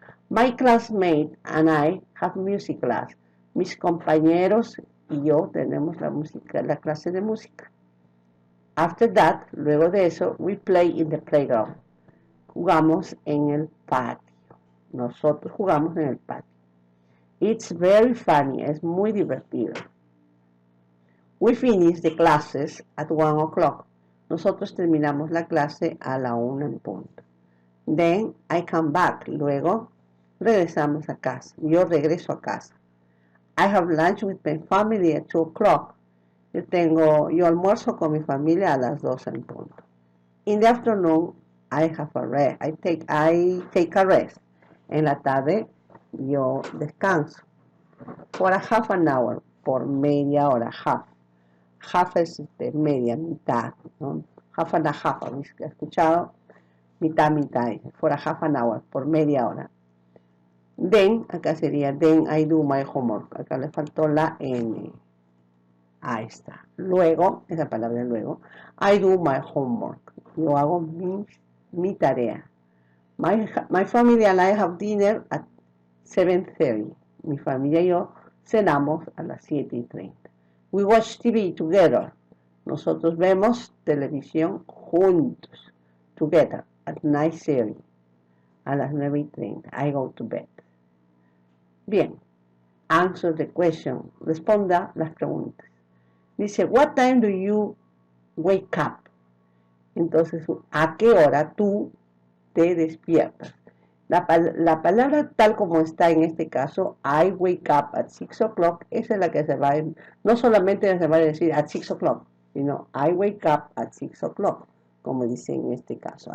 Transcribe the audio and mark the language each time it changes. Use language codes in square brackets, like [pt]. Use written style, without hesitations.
[en] My classmate and I have music class. [es] Mis compañeros y yo tenemos la clase de música. [en] After that, [es] luego de eso, [en] we play in the playground. [es] Jugamos en el patio. Nosotros jugamos en el patio. [en] It's very funny. [es] Es muy divertido. [en] We finish the classes at 1 o'clock. [es] Nosotros terminamos la clase a la 1 en punto. [en] Then I come back. [es] Luego regresamos a casa. Yo regreso a casa. [en] I have lunch with my family at 2 o'clock. [es] Yo almuerzo con mi familia a las 2 en punto. [en] In the afternoon, I have a rest. I take a rest. [es] En la tarde, yo descanso. [en] For a half an hour, [es] por media hora, half. Half es media, mitad, ¿no? [en] Half and a half, [es] ¿habéis escuchado? Mitad, mitad, [en] for a half an hour, [es] por media hora. Then, acá sería, [en] then I do my homework. [es] Acá le faltó la N. Ahí está. Luego, esa palabra luego, [en] I do my homework. [es] Yo hago mi tarea. [en] My family and I have dinner at 7:30. [es] Mi familia y yo cenamos a las 7:30. [en] We watch TV together. [es] Nosotros vemos televisión juntos. [en] Together at 9:30. [es] A las 9:30. [en] I go to bed. Bien. Answer the question. [es] Responda las preguntas. [en] Dice, what time do you wake up? [es] Entonces, ¿a qué hora tú te despiertas? La palabra tal como está en este caso, [en] I wake up at 6 o'clock, [es] esa es la que se va no solamente se va a decir [en] at 6 o'clock, [es] sino [en] I wake up at 6 o'clock, [es] como dice en este caso.